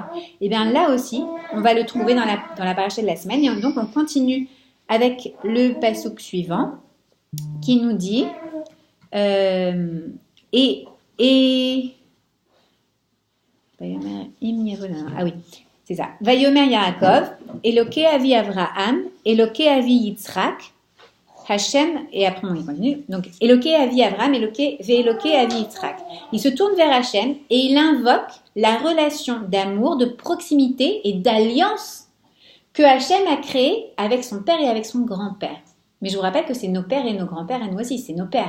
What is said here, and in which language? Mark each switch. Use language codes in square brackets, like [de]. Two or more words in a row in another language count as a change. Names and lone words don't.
[fr] Et bien là aussi, on va le trouver dans la paracha de la semaine, et donc on continue avec le passouk suivant, qui nous dit ah oui, c'est ça. [he] ויאמר יעקב, אלוקי אבי אברהם, אלוקי אבי יצחק, השם, [fr] et après on continue. Donc, [he] אלוקי אבי אברהם, ואלוקי אבי יצחק. [fr] Il se tourne vers Hachem et il invoque la relation d'amour, de proximité et d'alliance que Hachem a créée avec son père et avec son grand-père. Mais je vous rappelle que c'est nos pères et nos grands-pères, et nous aussi, c'est nos pères.